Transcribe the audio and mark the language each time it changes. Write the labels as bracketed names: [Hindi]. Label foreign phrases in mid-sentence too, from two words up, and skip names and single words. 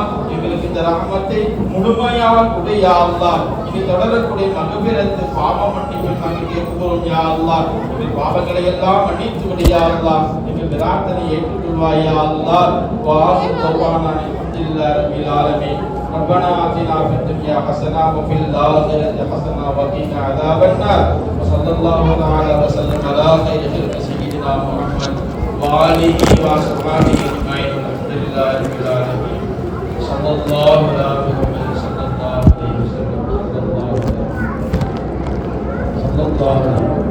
[Tamil] எங்களுக்கு இந்த ரஹ்மத்தை முழுமையாக கொடு [Arabic] يا الله. [Tamil] இனி தொடரக்கூடிய மகபிரத்து பாவ மன்னிப்பை நாங்கள் கேட்கிறோம் [Arabic] يا الله. [Tamil] எங்கள் பாவங்களை எல்லாம் மன்னித்து விடு [Arabic] يا الله. [Tamil] எங்கள் பிரார்த்தனை ஏற்றுக்கொள்வாய் [Arabic] يا الله. وآخر دعوانا الحمدلله رب العالمين. ربنا آتنا في الدنيا حسنة وفي الآخرة حسنة وقنا عذاب النار وصلى الله تعالى وسلم على خير خلق سيدنا محمد وآله وصحبه أجمعين الحمد لله رب العالمين صلى الله على محمد صلى الله عليه وسلم صلى الله عليه